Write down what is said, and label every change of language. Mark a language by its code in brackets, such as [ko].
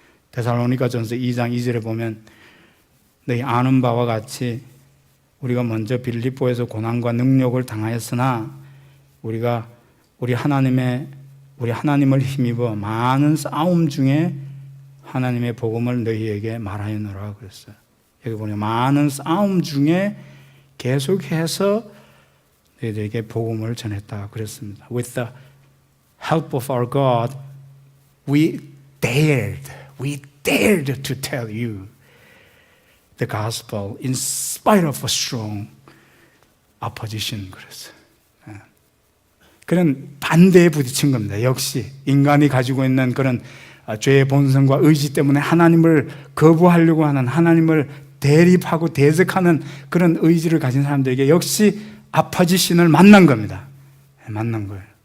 [ko] 데살로니가전서 2장 2절에 보면 너희 아는 바와 같이 우리가 먼저 빌립보에서 고난과 능력을 당하였으나 우리 하나님을 힘입어 많은 싸움 중에 하나님의 복음을 너희에게 말하였노라 그랬어요. 여기 보면 많은 싸움 중에 계속해서 너희들에게 복음을 전했다 그랬습니다. [en] With the help of our God, we dared to tell you the gospel in spite of a strong opposition [ko] 그랬어요. 그런 반대에 부딪힌 겁니다. 역시 인간이 가지고 있는 그런 죄의 본성과 의지 때문에 하나님을 거부하려고 하는, 하나님을 대립하고 대적하는 그런 의지를 가진 사람들에게 역시 아파지신을 만난 겁니다. 만난 거예요.